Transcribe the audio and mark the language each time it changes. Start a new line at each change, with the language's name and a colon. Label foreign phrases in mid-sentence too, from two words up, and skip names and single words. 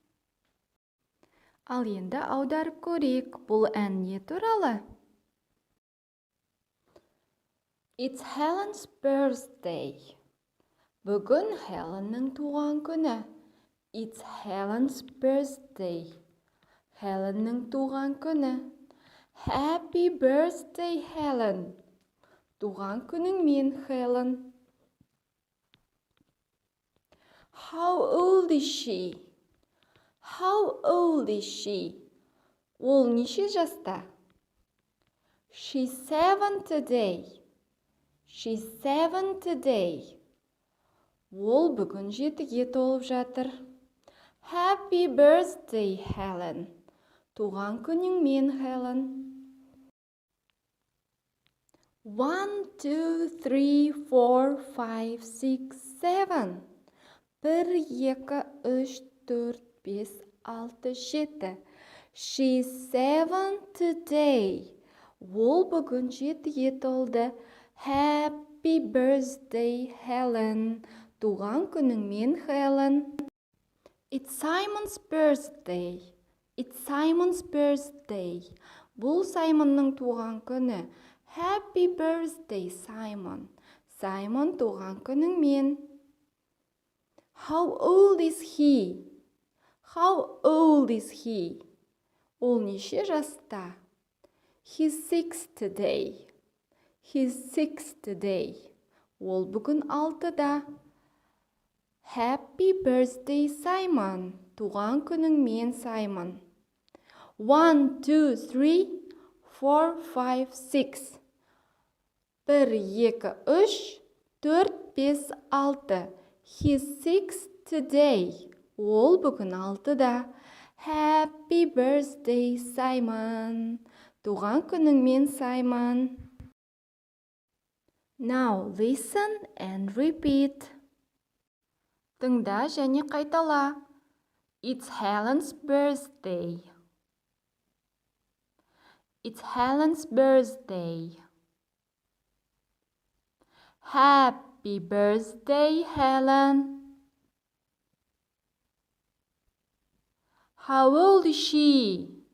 Kazakh: Ал енді аударып көрейік. Бұл ән не туралы?
English: It's Helen's birthday.
Kazakh: Бүгін Helen'ның туған күні.
English: It's Helen's birthday.
Kazakh: Helen'ның туған күні.
English: Happy birthday, Helen.
Kazakh: Туған күніңмен, Helen.
English: How old is she?
Kazakh: Ол неше жаста?
English: She's 7 today.
Kazakh: Ол бүгін 7-ге толып жатыр.
English: Happy birthday, Helen.
Kazakh: Туған күніңмен, Helen. 1, 2, 3, 4, 5, 6, 7.
English: 1, 2, 3, 4, 5, 6, 7. She's 7 today.
Kazakh: Ол бүгін 7-ге толды.
English: Happy birthday, Helen.
Kazakh: Туған күніңмен, Helen.
English: It's Simon's birthday.
Kazakh: Бұл Саймонның туған күні.
English: Happy birthday, Simon. Simon
Kazakh: туған күніңмен.
English: How old is he?
Kazakh: Ол неше жаста?
English: He's 6 today.
Kazakh: Ол бүгін 6-да.
English: Happy birthday, Simon.
Kazakh: Туған күніңмен,
English: Simon. 1, 2, 3, 4, 5, 6. 1, 2, 3, 4, 5, 6. He's 6 today.
Kazakh: Ол бүгін 6-да.
English: Happy birthday, Simon.
Kazakh: Туған күніңмен,
English: Simon. Now listen and repeat.
Kazakh: Тыңда және қайтала.
English: It's Helen's birthday. Happy birthday, Helen. How old is she?